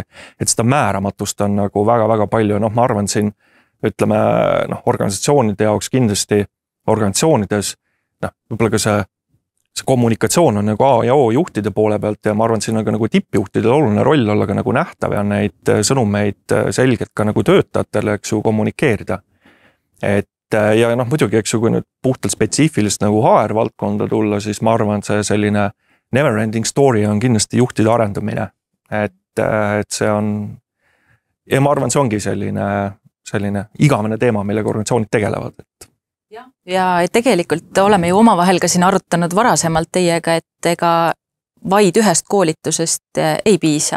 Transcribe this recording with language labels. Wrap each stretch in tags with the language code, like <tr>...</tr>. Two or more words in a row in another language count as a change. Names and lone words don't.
<et>Et seda määramatust on nagu väga-väga palju. Ma arvan siin, ütleme, organisatsioonide jaoks kindlasti organisatsioonides, võib-olla ka see kommunikatsioon on nagu A ja O juhtide poole pealt ja ma arvan, siin on ka nagu tippjuhtidel oluline roll olla ka nagu nähtav ja neid sõnumeid selgelt ka nagu töötajatele, eks ju, kommunikeerida. Ja muidugi, eks ju, kui nüüd puhtalt spetsiifilist nagu HR valdkonda tulla, siis ma arvan, see selline</et> <en>never ending story</en> <et>on kindlasti juhtide arendamine. Et see on, ja ma arvan, see ongi selline igavene teema, millega organisatsioonid tegelevad. Ja tegelikult oleme ju omavahel ka siin arutanud varasemalt teiega, et ega vaid ühest koolitusest ei piisa.</et>